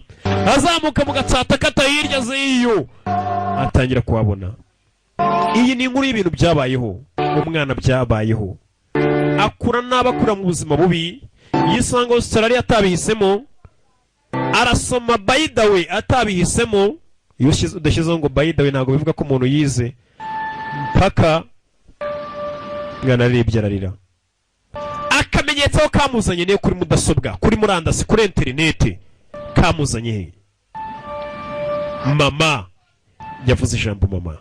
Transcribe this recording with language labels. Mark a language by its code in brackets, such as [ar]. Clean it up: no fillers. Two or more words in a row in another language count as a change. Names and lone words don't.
[rw] Azamuka mu Gatsata akata hirya z'iyo, atangira kuhabona. Iyi ni inkuru y'ibintu byabayeho, umwana byabayeho. Akura n'abakura mu buzima bubi, yisanga Australia atabihisemo, arasoma [en] by the way [rw] atabihisemo. Iyo udashyizeho ngo [en] by the way [rw] ntabwo bivuga ko umuntu yize. Paka ngana aribye ararira. Akamenyetso aho kamuzanye niyo kuri mudasobwa, kuri murandasi, kuri interineti. Kamuzanye he? Mama yavuze ijambo mama.